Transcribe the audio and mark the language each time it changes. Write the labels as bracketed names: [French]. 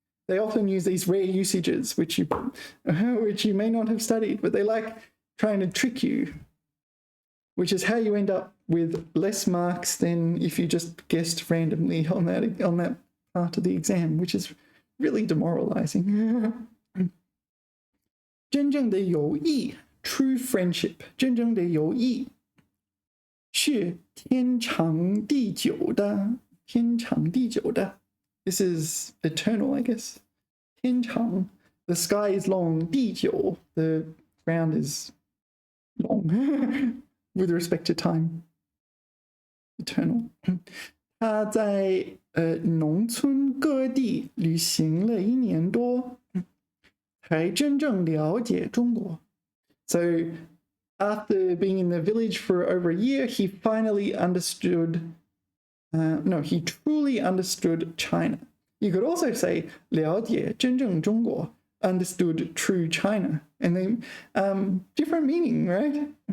[English] They often use these rare usages which you may not have studied, but they like trying to trick you. Which is how you end up with less marks than if you just guessed randomly on that part of the exam, which is really demoralizing. [Chinese] 真正的友谊 [English] true friendship. [Chinese] 真正的友谊是天长地久的。天长地久的 [English] This is eternal, I guess. 天长 The sky is long. 地久 The ground is long. With respect to time. Eternal. [Chinese] 他在农村各地旅行了1年多，才真正了解中国。 [English] So after being in the village for over a year, he finally understood, he truly understood China. You could also say [Chinese] 了解真正中国, [English] understood true China. And they, different meaning, right?